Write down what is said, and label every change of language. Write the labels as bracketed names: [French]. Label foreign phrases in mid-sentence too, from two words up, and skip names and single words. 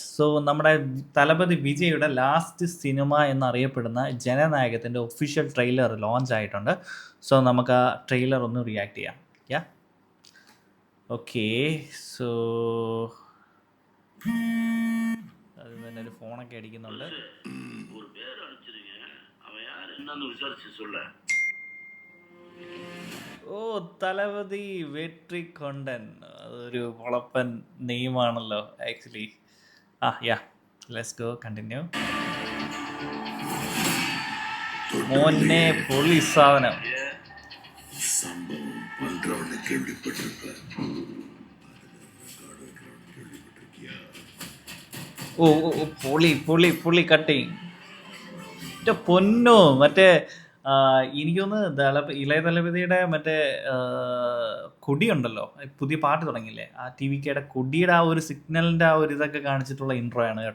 [Malayalam] സോ നമ്മുടെ തലപതി വിജയുടെ ലാസ്റ്റ് സിനിമ എന്നറിയപ്പെടുന്ന ജനനായകത്തിൻ്റെ [English] official trailer launch [Malayalam] ആയിട്ടുണ്ട്. സോ നമുക്ക് ആ ട്രെയിലർ ഒന്ന് റിയാക്ട് ചെയ്യാം. [English] ya okay. [Malayalam] സോ അത് തന്നെ ഒരു ഫോണൊക്കെ അടിക്കുന്നുണ്ട്. [Tamil] ஒரு பேர் அனுப்பிச்சிருங்க, அவன் யார் என்னன்னு விசாரிச்சு சொல்ல. [Malayalam] ഓ, തലപതി വെട്രി കൊണ്ടൻ, അതൊരു പൊളപ്പൻ നെയിമാണല്ലോ ആക്ച്വലി. [English] ya let's go continue. [Malayalam] മോനെ പൊളി സാധനം. [Tamil] சம்பவம் பண்றவனை கேள்விப்பட்டிருப்ப. [Malayalam] ഓ ഓ ഓ, പൊളി പൊളി പൊളി കട്ടിങ്. മറ്റേ പൊന്നോ, മറ്റേ എനിക്കൊന്ന് ഇളയ തലപതിയുടെ മറ്റേ കൊടിയുണ്ടല്ലോ, പുതിയ പാട്ട് തുടങ്ങിയില്ലേ, ആ ടി വി കെയുടെ കൊടിയുടെ ആ ഒരു സിഗ്നലിൻ്റെ ആ ഒരു ഇതൊക്കെ കാണിച്ചിട്ടുള്ള ഇൻട്രോ ആണ് കേട്ടോ.